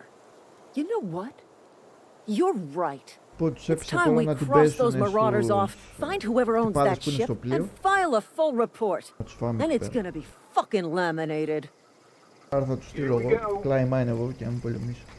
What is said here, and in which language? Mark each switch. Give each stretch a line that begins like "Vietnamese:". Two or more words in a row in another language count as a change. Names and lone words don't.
English: You know what? You're right. It's time we cross those marauders off, find whoever owns that ship, and file a full report. Then it's gonna be fucking laminated.
Greek: Άρα θα τους στείλω εγώ, κλάιμα είναι εγώ και να μην πολεμήσω.